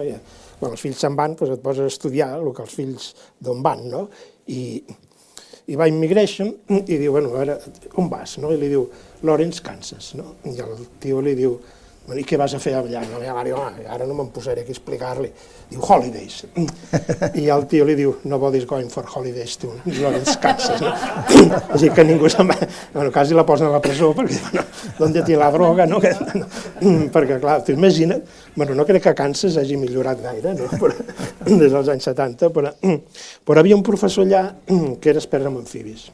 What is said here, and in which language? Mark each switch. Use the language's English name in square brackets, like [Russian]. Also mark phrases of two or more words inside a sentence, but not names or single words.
[Catalan] I quan els fills se'n van et poses a estudiar el que els fills d'on van, no? I va a Immigration i diu, bueno, a veure, on vas? I li diu, Lawrence, Kansas. I el tio li diu, i què vas a fer allà? La meva mare diu, ara no me'n posaré aquí a explicar-li. Diu, holidays. I el tio li diu, [English] nobody's going for holidays to Lawrence, Kansas. [Catalan] És dir, que ningú se'n va... Bueno, quasi la posen a la presó perquè, bueno, d'on té la droga, no? Perquè, clar, t'ho imagina't, bueno, no crec que Kansas hagi millorat gaire, no? Des dels anys 70, però havia un professor allà que era expert en amfibis.